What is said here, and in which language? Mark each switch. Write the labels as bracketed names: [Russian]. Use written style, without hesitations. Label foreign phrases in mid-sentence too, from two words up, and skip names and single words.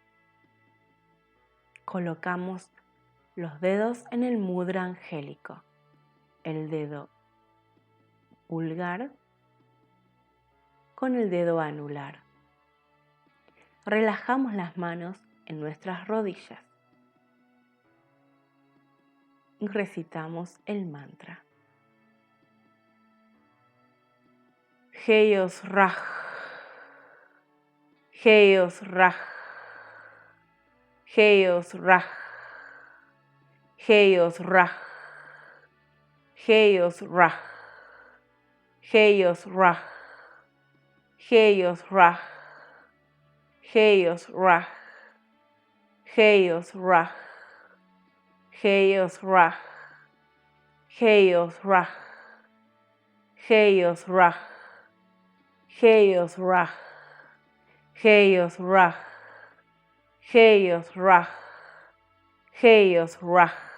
[Spanish] Colocamos los dedos en el mudra angélico, el dedo pulgar con el dedo anular. Relajamos las manos en nuestras rodillas y recitamos el mantra. Heyos Raj, Heyos Raj, Heyos Raj, Heyos Raj, Heyos Raj, Heyos Raj, Heyos Raj, Heyos Raj, Heyos Raj, Heyos Raj, Heyos Raj, Heyos Raj, Heyos Raj, Heyos Raj, Heyos Raj, Heyos Raj.